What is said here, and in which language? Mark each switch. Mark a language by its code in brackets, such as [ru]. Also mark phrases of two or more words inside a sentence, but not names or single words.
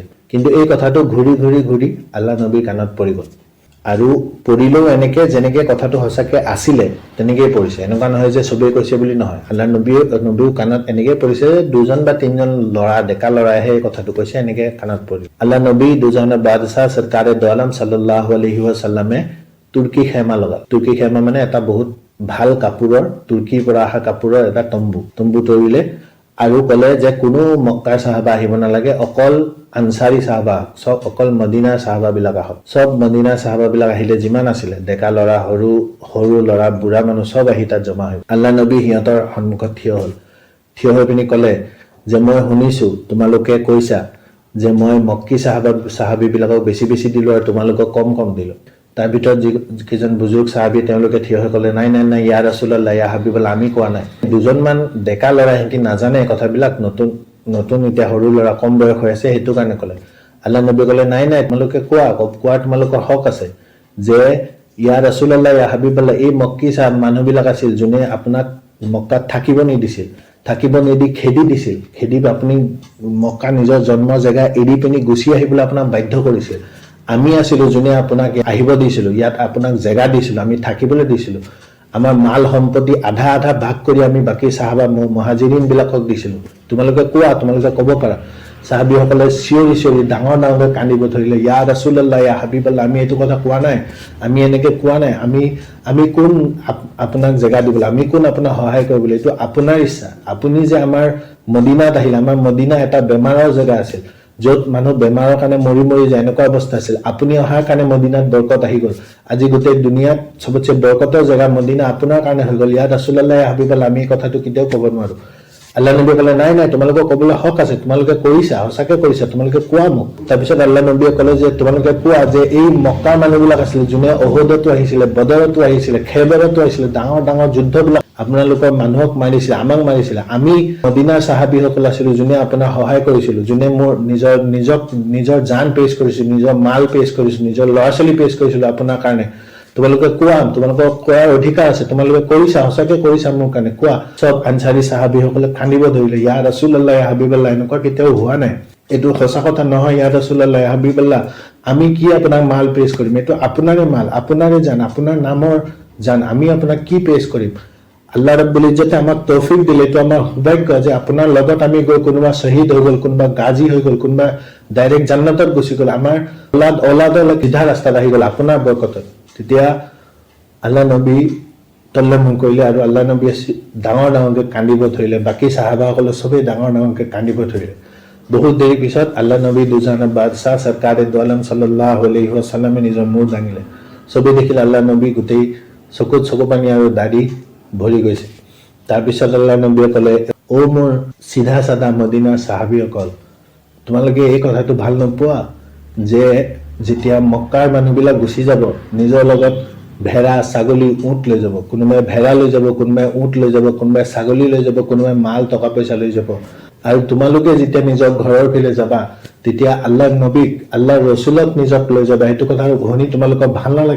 [as] কিন্তু এই কথাটো ঘূৰি ঘূৰি ঘূৰি আল্লাহ নবীৰ কাণত পৰি গ'ল। আৰু পৰিলেও এনেকৈ যেনেকৈ কথাটো সঁচাকৈ আছিলে তেনেকৈয়ে পৰিছে। এনেকুৱা নহয় যে চবেই কৈছে বুলি নহয়। আল্লাহ নবীৰ কাণত এনেকৈ পৰিছে যে 2জন বা 3জন ল'ৰা, ডেকা ল'ৰাইহে এই কথাটো কৈছে, এনেকৈ কাণত পৰিল। আল্লাহ নবী দুজাহানৰ বাদশাহ সৰকাৰে দু আলম [ar] صلى الله عليه وسلم [as] তুৰ্কী খেমা লগাল। তুৰ্কী খেমা মানে এটা বহুত ভাল কাপোৰৰ, তুৰ্কীৰ পৰা অহা কাপোৰৰ এটা তম্বু তৰিলে আৰু ক'লে যে কোনো মক্কাৰ সাহাবা আহিব নালাগে, অকল আনসাৰী সাহাবা, চব অকল মদিনাৰ সাহাবাবিলাক আহক। চব মদিনাৰ সাহাবাবিলাক আহিলে, যিমান আছিলে ডেকা ল'ৰা, সৰু সৰু ল'ৰা, বুঢ়া মানুহ চব আহি তাত জমা হৈ। আল্লাহ নবী সিহঁতৰ সন্মুখত থিয় হ'ল। থিয় হৈ পিনি ক'লে যে মই শুনিছোঁ তোমালোকে কৈছা যে মই মক্কী সাহাবীবিলাকক বেছি বেছি দিলোঁ আৰু তোমালোকক কম কম দিলোঁ। তাৰ ভিতৰত যিকেইজন বুজুৰ্গ সাহাবী তেওঁলোকে থিয় হৈ ক'লে নাই নাই নাই, [ar] يا رسول الله، يا حبيب الله, [as] আমি কোৱা নাই। 2জনমান ডেকা ল'ৰা, সিহঁতি নাজানে কথাবিলাক, নতুন নতুন এতিয়া সৰু ল'ৰা, কম বয়স হৈ আছে, সেইটো কাৰণে ক'লে। আল্লাহ নবী ক'লে নাই নাই, তোমালোকে কোৱা তোমালোকৰ হক আছে যে [ar] يا رسول الله، يا حبيب الله, [as] এই মক্কী মানুহবিলাক আছিল যোনে আপোনাক মক্কাত থাকিব নিদিছিল, থাকিব নিদি খেদি দিছিল। খেদি আপুনি মক্কা নিজৰ জন্ম জেগা এৰি পিনি গুচি আহিবলৈ আপোনাক বাধ্য কৰিছিল। আমি আছিলোঁ যোনে আপোনাক আহিব দিছিলোঁ, ইয়াত আপোনাক জেগা দিছিলোঁ, আমি থাকিবলৈ দিছিলোঁ। আমাৰ মাল সম্পত্তি আধা আধা ভাগ কৰি আমি বাকী সাহাবা মুহাজিৰিনবিলাকক দিছিলোঁ। তোমালোকে ক'ব পাৰা। সাহাবীসকলে চিঞৰি চিঞৰি ডাঙৰ ডাঙৰকৈ কান্দিব ধৰিলে, [ar] يا رسول الله، يا حبيب الله, [as] আমি এইটো কথা কোৱা নাই, আমি এনেকৈ কোৱা নাই, আমি কোন আপোনাক জেগা দিবলৈ, আমি কোন আপোনাক সহায় কৰিবলৈ, এইটো আপোনাৰ ইচ্ছা। আপুনি যে আমাৰ মদিনাত আহিলে, আমাৰ মদিনা এটা বেমাৰৰ জেগা আছিল, য'ত মানুহ বেমাৰৰ কাৰণে মৰি মৰি যায়, এনেকুৱা অৱস্থা আছিল। আপুনি অহাৰ কাৰণে মদিনাত বৰকত আহি গ'ল। আজি গোটেই দুনিয়াত চবতছে বৰকতৰ জেগা মদিনা আপোনাৰ কাৰণে হৈ গ'ল। [ar] يا رسول الله، يا حبيب الله, [as] আমি এই কথাটো কেতিয়াও ক'ব নোৱাৰোঁ। আল্লাহ নবীয়ে ক'লে নাই নাই, তোমালোকৰ ক'বলৈ হক আছে, তোমালোকে কৰিছা, সঁচাকৈ কৰিছা, তোমালোকে কোৱা মোক। তাৰপিছত আল্লাহ নবীয়ে ক'লে যে তোমালোকে কোৱা যে এই মক্কাৰ মানুহবিলাক আছিলে যোনে অহুদতো আহিছিলে, বদৰতো আহিছিলে, খেবৰতো আহিছিলে, ডাঙৰ ডাঙৰ যুদ্ধবিলাক আপোনালোকৰ মানুহক মাৰিছিলে, আমাক মাৰিছিলে, আমি মদিনাৰ সাহাবীসকল আছিলো যোনে আপোনাক সহায় কৰিছিলো, যোনে মোৰ নিজৰ জান পেছ কৰিছিল, নিজৰ মাল পেছ কৰিছিল, নিজৰ ল'ৰা ছোৱালী পেছ কৰিছিলো আপোনাৰ কাৰণে। তোমালোকে কোৱা, তোমালোকৰ কোৱাৰ অধিকাৰ আছে, তোমালোকে কৰিছা, সঁচাকে কৰিছা মোৰ কাৰণে, কোৱা। চব আনচাৰী সাহাবীসকলে কান্দিব ধৰিলে, [ar] يا رسول الله، يا حبيب الله, [as] এনেকুৱা কেতিয়াও হোৱা নাই, এইটো সঁচা কথা নহয়, [ar] يا رسول الله، يا حبيب الله, [as] আমি কি আপোনাক মাল পেছ কৰিম, এইটো আপোনাৰে মাল, আপোনাৰে জান, আপোনাৰ নামৰ জান, আমি আপোনাক কি পেছ কৰিম। আল্লাহ [ar] رب العزة [as] আমাক তৌফিক দিলে, এইটো আমাৰ সৌভাগ্য যে আপোনাৰ লগত আমি গৈ কোনোবা শ্বহীদ হৈ গ'ল, কোনোবা গাজী হৈ গ'ল, কোনোবা ডাইৰেক্ট জান্নাতত গুচি গ'ল, আমাৰ অলাদৰ সিধা ৰাস্তাত আহি গ'ল আপোনাৰ বৰকতত। তেতিয়া আল্লাহ নবী তল্লামুন কৰিলে আৰু আল্লাহ নবীয়ে ডাঙৰকৈ কান্দিব ধৰিলে, বাকী সাহাবাসকলে চবেই ডাঙৰকৈ কান্দিব ধৰিলে। বহুত দেৰি পিছত আল্লাহ নবী দুজানৰ বাদশাহ চৰকাৰে দু আলম [ar] صلى الله عليه وسلم [as] নিজৰ মূৰ দাঙিলে। চবেই দেখিলে আল্লাহ নবী গোটেই চকু পানী আৰু দাঢ়ি ভৰি গৈছে। তাৰপিছত আল্লাহ নবীয়ে ক'লে, অ মোৰ চিধা চাদা মদিনাৰ সাহাবীসকল, তোমালোকে এই কথাটো ভাল নোপোৱা যে যেতিয়া মক্কাৰ মানুহবিলাক গুচি যাব, নিজৰ লগত ভেড়া, ছাগলী, উট লৈ যাব, কোনোবাই ভেড়া লৈ যাব, কোনোবাই উট লৈ যাব, কোনোবাই ছাগলী লৈ যাব, কোনোবাই মাল টকা পইচা লৈ যাব, আৰু তোমালোকে যেতিয়া নিজৰ ঘৰৰ ফালে যাবা তেতিয়া আল্লাহ নবীক, আল্লাহ ৰচুলক নিজক লৈ যাবা, সেইটো কথা শুনি তোমালোকৰ ভাল নালাগে।